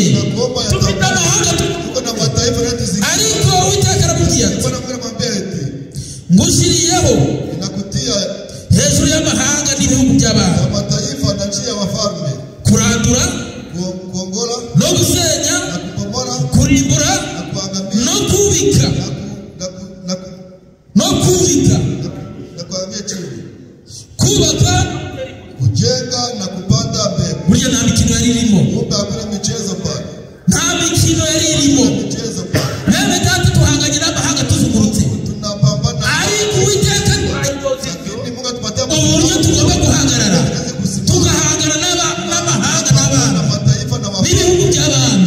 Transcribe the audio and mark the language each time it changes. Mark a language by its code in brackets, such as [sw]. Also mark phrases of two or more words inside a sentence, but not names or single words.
[rw] Dufite amahanga ariko Uwiteka aramubwira ati ngushyiriyeho hejuru y'amahanga n'ibihugu by'abantu kurandura no gusenya kurimbura no kubika kubaka [sw] kujenga na kupanda mbegu. [rw] Buriya nta mikino yari irimo. Nta mikino yari irimo. Bene data tuhanganye n'amahanga tuzungurutse. Ariko Uwiteka uburyo tugomba guhagarara tugahangana n'amahanga n'abana n'ibihugu by'abana.